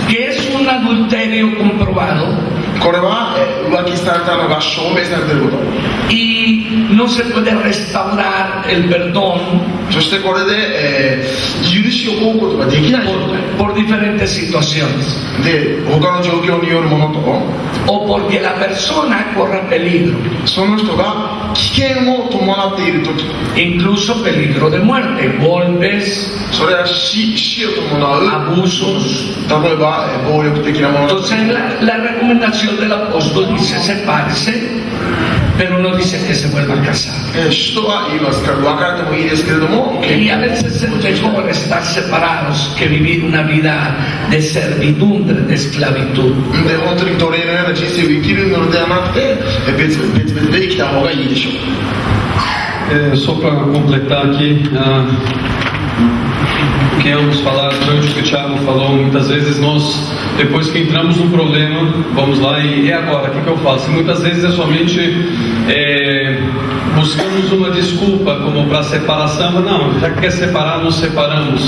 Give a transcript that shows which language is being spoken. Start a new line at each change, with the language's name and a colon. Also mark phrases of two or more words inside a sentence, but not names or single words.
Spanish: que es un adulterio comprobado
Japanese: これは浮気されたのが証明されていること。
Spanish: y no se puede restaurar el perdón
Japanese: そしてこれで、許しを請うことができない状態
Spanish: por diferentes situaciones,
Japanese: で他の状況によるものと
Spanish: o porque la persona corra peligro,
Japanese: その人が危険を伴っている時
Spanish: incluso peligro de muerte, golpes,
Japanese: それは死を伴う
Spanish: abusos.
Japanese: 例えば暴力的なもの
Spanish: Entonces la recomendación del apóstol dice sepárese, pero no dice que se vuelva a casar.
Japanese: 人は言いますから別れてもいいですけれども
Spanish: Y a veces es mejor estar separados que vivir una vida de servidumbre, de esclavitud.
Japanese: で本当に奴隷のような人生を生きるのではなくて別々で生きた方がいいでしょう。
Portuguese: Só para completar aqui, o que vamos falar durante o que o Thiago falou, muitas vezes nós, depois que entramos num problema, vamos lá e agora, o que eu faço? E muitas vezes é somente buscamos uma desculpa como para separação, mas não, já que quer separar, nos separamos.